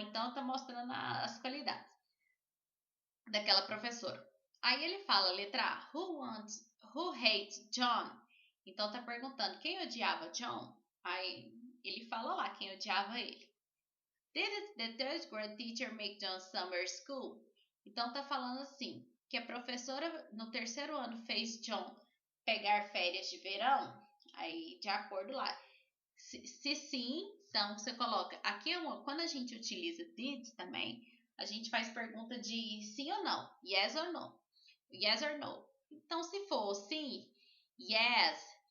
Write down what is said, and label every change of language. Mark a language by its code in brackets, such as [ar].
[pt] Então, tá mostrando as qualidades daquela professora. Aí ele fala, letra A, [en] who hates John? [pt] Então tá perguntando, quem odiava John? Aí ele fala lá quem odiava ele. [en] Did the third grade teacher make John summer school? [pt] Então tá falando assim, que a professora no terceiro ano fez John pegar férias de verão? Aí de acordo lá. Se sim, então você coloca, aqui quando a gente utiliza did também, a gente faz pergunta de sim ou não, [en] yes or no. Yes or no. [pt] Então, se for sim, yes,